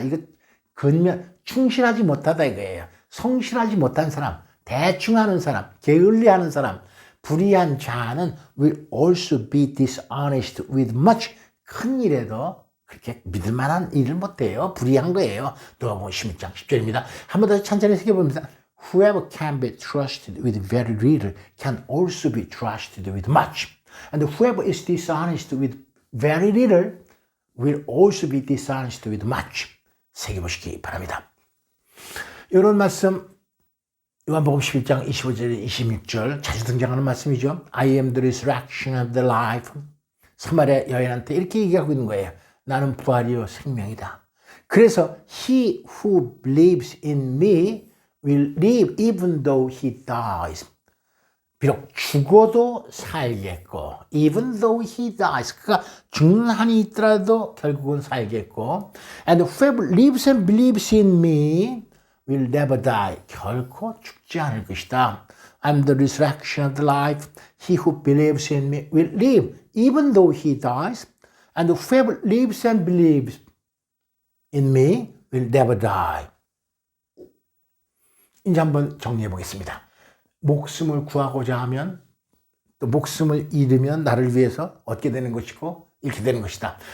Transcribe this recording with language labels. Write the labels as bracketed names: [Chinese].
[Korean] 이거 근면 충실하지 못하다 이거예요. 성실하지 못한 사람, 대충 하는 사람, 게을리하는 사람, 불의한 자는 [English] will also be dishonest with much. [Korean] 큰 일에도 그렇게 믿을 만한 일을 못해요. 불의한 거예요. 누가복음 16장 10절입니다. 한 번 더 천천히 새겨봅니다. [English] Whoever can be trusted with very little can also be trusted with much. And whoever is dishonest with very little will also be dishonest with much. [Korean] 새겨보시기 바랍니다. 이런 말씀 요한복음 11장 25절 26절 자주 등장하는 말씀이죠. [English] I am the resurrection of the life. [Korean] 사마리아 여인한테 이렇게 얘기하고 있는 거예요. 나는 부활이요 생명이다. 그래서 [English] he who believes in me will live even though he dies. [Korean] 비록 죽어도 살겠고 even though he dies. 그가 죽는 한이 있더라도 결국은 살겠고 [English] and whoever lives and believes in me will never die. [Korean] 결코 죽지 않을 것이다. [English] I'm the resurrection of the life. He who believes in me will live even though he dies. And whoever lives and believes in me will never die. [Korean] 이제 한번 정리해 보겠습니다. 목숨을 구하고자 하면 또 목숨을 잃으면 나를 위해서 얻게 되는 것이고 잃게 되는 것이다.